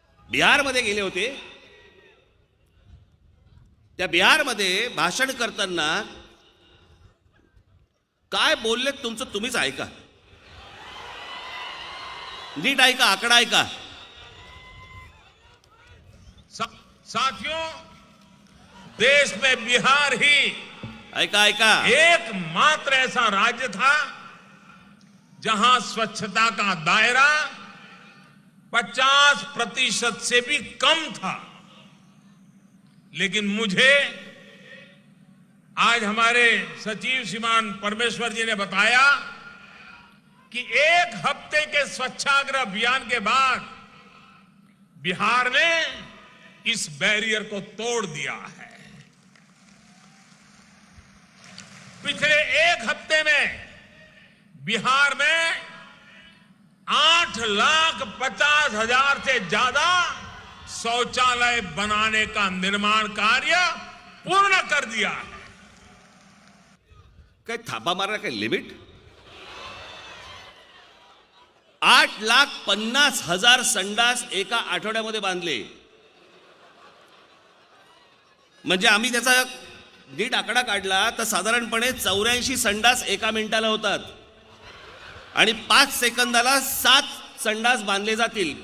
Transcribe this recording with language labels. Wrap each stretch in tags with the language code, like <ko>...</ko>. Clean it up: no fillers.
<mr>बिहारमध्ये गेले होते, त्या बिहारमध्ये भाषण करताना काय बोललेत तुमचं तुम्हीच ऐका, नीट ऐका, आकडा ऐका.</mr> <hi>साथियों, देश में बिहार ही</hi> <mr>ऐका ऐका</mr> <hi>एकमात्र ऐसा राज्य था जहां स्वच्छता का दायरा 50% से भी कम था. लेकिन मुझे आज हमारे सचिव श्रीमान परमेश्वर जी ने बताया कि 1 हफ्ते के स्वच्छाग्रह अभियान के बाद बिहार ने इस बैरियर को तोड़ दिया है. पिछले 1 हफ्ते में बिहार में 8,50,000 से ज्यादा शौचालय बनाने का निर्माण कार्य पूर्ण कर दिया है.</hi> <mr>काय थापा मारला काय लिमिट? 8,50,000 संडास एका आठवड्यामध्ये बांधले. म्हणजे आम्ही त्याचा नीट आकडा काढला तर साधारणपणे 84 संडास एका मिनिटाला होतात आणि 5 सेकंदाला 7 संडास बांधले जातील.</mr>